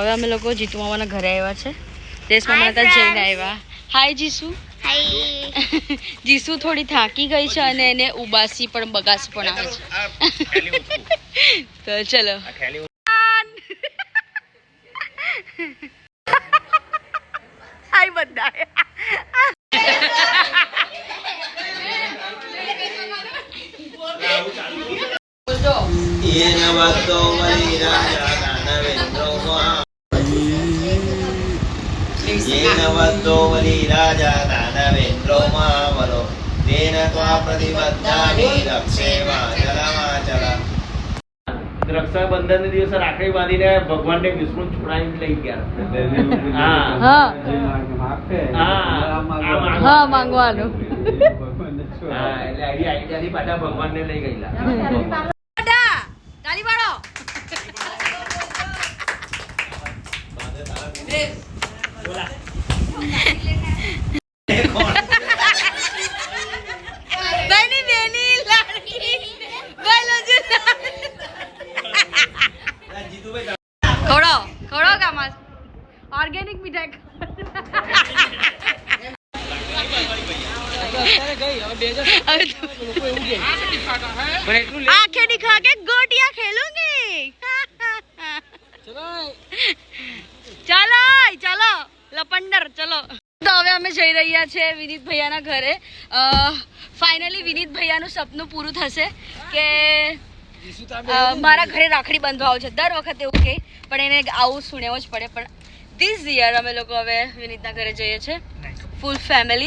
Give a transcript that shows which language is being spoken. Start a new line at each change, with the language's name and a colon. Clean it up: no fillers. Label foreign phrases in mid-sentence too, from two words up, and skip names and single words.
Gujarati: હવે અમે લોકો જીતુ મામાના ઘરે આવ્યા છે દેશમાં મને ત્યાં જઈને આવ્યા હાય જીસુ હાય જીસુ થોડી થાકી ગઈ છે અને એને ઉબાસી પણ બગાસી પણ આવે છે તો ચલો હાય બધા
Sanskrit: येन भक्तो बलि राजा दानवेन्द्रो येन भक्तो बलि राजा दानवेन्द्रो महाबलो तेन त्वा प्रतिबद्धामि रक्षे माचल माचल
Gujarati: રક્ષાબંધન ના દિવસે રાખડી બાંધીને ભગવાનને વિષ્ણુ છોડાવીને લઈ ગયા. હા આપે. હા માંગવાનું હા, એટલે આઈડિયાથી પાછા ભગવાનને લઈ ગયેલા. તાલી પાડો. બેની બેની લાડકી બોલો જો ખોડો ખોડો કામાં ઓર્ગેનિક મીઠાઈ
Hindi: आंखें दिखा के गोटियां खेलूंगी चलो चलो लपंडर चलो
Gujarati: તો હવે અમે જઈ રહ્યા છે વિનીત ભૈયાના ઘરે. ફાઇનલી વિનીત ભૈયાનું સપનું પૂરું થશે કે મારા ઘરે રાખડી બાંધવા આવું છે. દર વખતે એવું કહે પણ એને આવું સુનેવું જ પડે. પણ
English: this year
Gujarati: અમે લોકો હવે વિનીતના ઘરે જઈએ છીએ
English: full family.